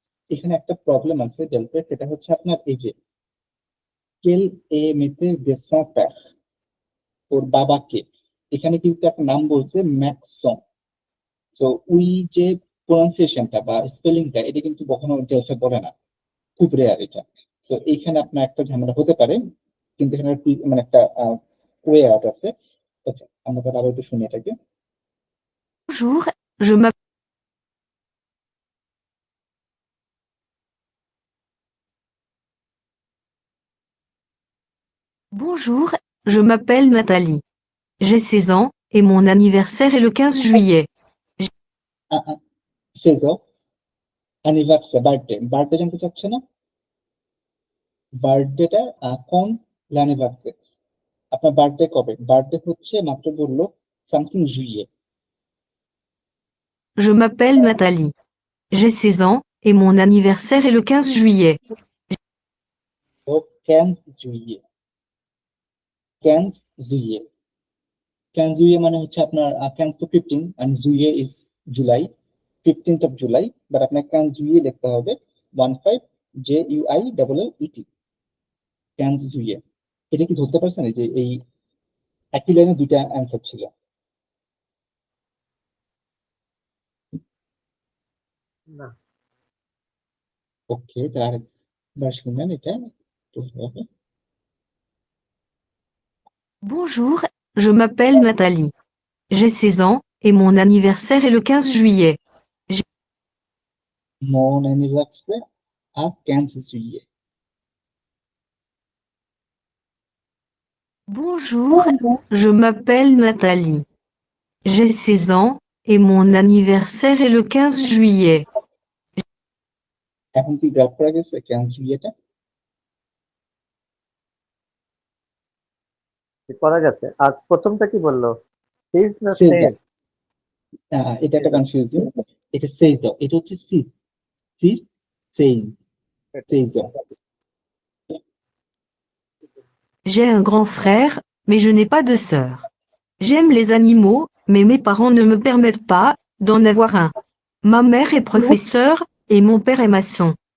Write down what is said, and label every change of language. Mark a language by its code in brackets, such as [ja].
[bn] এখানে একটা প্রবলেম আছে ডেলফে, সেটা হচ্ছে আপনার এই যে কেল এ মেতে দেসন প্যার, ওর বাবাকে, এখানে কিন্তু একটা নাম বলছে ম্যাক্সন। সো ওই যে প্রনাউন্সিয়েশনটা বা স্পেলিংটা, এটা কিন্তু কখনো ডেলফে বলে না, খুব রেয়ার এটা। সো এইখানে আপনার একটা ঝামেলা হতে পারে, কিন্তু এখানে মানে একটা ওয়ে আউট আছে। আচ্ছা, আমরা তাহলে আরো একটু শুনি এটাকে। [fr] Bonjour, je m'appelle Bonjour, je m'appelle Nathalie. J'ai 16 ans, et mon anniversaire est le 15 juillet. [bn] সেজো anniversary, birthday, birthday জানতে চাচ্ছে না? বার্থডেটা কোন l'anniversaire, আপনার বার্থডে কবে? বার্থডে হচ্ছে মাত্র বললো সামথিং জুইয়ে। [fr] Je m'appelle Nathalie. J'ai 16 ans, et mon anniversaire est le 15 juillet. [bn] ও 15 জুইয়ে, 15 জুইয়ে, 15 জুইয়ে মানে হচ্ছে আপনার 15 to 15 and জুইয়ে is July, 15th of July, but আপনার 15 জুইয়ে লিখতে হবে 15 JUILLET, 15 জুইয়ে। এটা কি ধরতে পারছেন এই যে এই একই লাইনে দুইটা অ্যান্সার ছিল? না। ওকে, তার আরেকবার শুনবেন এটা একটু হবে। [fr] Bonjour, je m'appelle Nathalie. J'ai 16 ans, et mon anniversaire est le 15 juillet. Mon anniversaire à 15 juillet. Bonjour, je m'appelle Nathalie. J'ai 16 ans et mon anniversaire est le 15 juillet. [bn] এখন কি গ্রাফ করা গেছে কেন এটা? করা গেছে। আর প্রথমটা কি বললো? সিজ না [en] Says [bn] সেজ? এটা একটা কনফিউজিং। এটা সেইজ দাও, এটা হচ্ছে সি সি সেইজ সেইজ দাও। [fr] J'ai un grand frère, mais je n'ai pas de sœur. J'aime les animaux, mais mes parents ne me permettent pas d'en avoir un. Ma mère est professeure et mon père est maçon.